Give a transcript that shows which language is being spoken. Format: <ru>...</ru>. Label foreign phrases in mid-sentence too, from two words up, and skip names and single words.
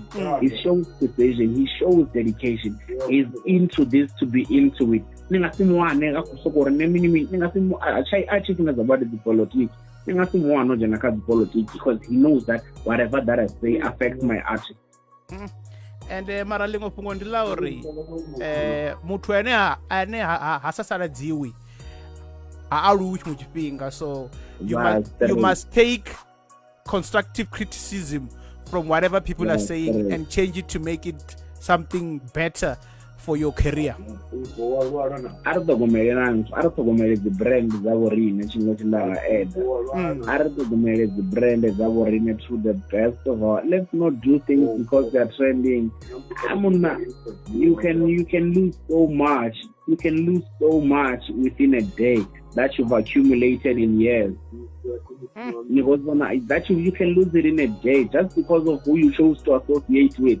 <en>He shows precision, he shows dedication. He's into this to be into it. I politics because he knows that whatever that I say affects my art.</en> <ve>And mara ḽiṅwe fhungo ndi ḽa uri muthu ane ha sasaladziwi ha aluwi tshiṅwe tshifhinga,</ve> <en>so you must take constructive criticism from whatever people are saying and change it to make it something better for your career.</en> <ve>Ari ṱhogomele dzi brand dza vhoriṋe tshiṅwe tshi nda nga add. Ari ṱhogomele dzi brand dza vhoriṋe</ve> <en>to the best of our. Let's not do things because they are trending. You can lose so much. You can lose so much within a day that you've accumulated in years. That you can lose it in a day just because of who you chose to associate with.</en>